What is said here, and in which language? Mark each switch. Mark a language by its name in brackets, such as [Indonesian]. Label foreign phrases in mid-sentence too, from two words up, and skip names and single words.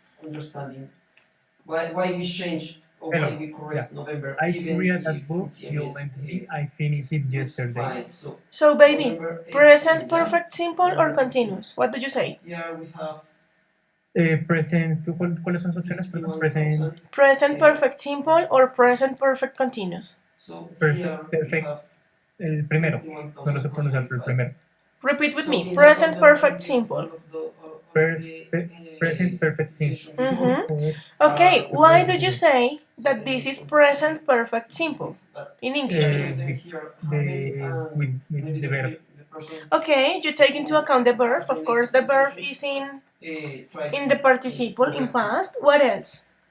[English] Hello. Yeah. I read that book violently. I finished it yesterday. So baby, present perfect simple or continuous? What do you say? Present, [Spanish] ¿cuáles son sus opciones? Perdón. [English] Present, Present perfect simple or present perfect continuous? perfect. [Spanish] El primero. No lo sé pronunciar, pero el primero. [English] Repeat with me. Present perfect simple. Present perfect simple. Okay, why do you say that this is present perfect simple? In English, please. With the verb. Okay, you take into account the verb. Of course, the verb is in the participle in past. What else?